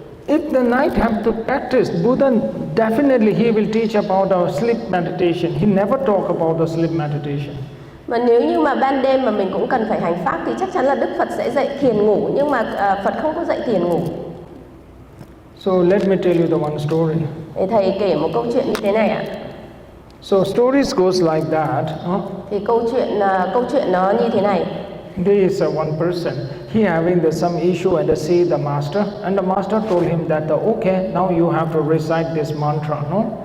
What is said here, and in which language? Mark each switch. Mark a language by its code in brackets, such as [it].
[en] If the night have to practice, Buddha definitely he will teach about our sleep meditation. He never talk about the sleep meditation. [vi] Mà nếu như mà ban đêm mà mình cũng cần phải hành pháp thì chắc chắn là Đức Phật sẽ dạy thiền ngủ, nhưng mà Phật không có dạy thiền ngủ. [en] So let me tell you the one story. [vi] Để thầy kể một câu chuyện như thế này ạ. [en] So stories goes like that. [vi] Thì câu chuyện nó như thế này. [en] There is one person. He having some issue and see the master, and the master told him that okay, now you have to recite this mantra, no?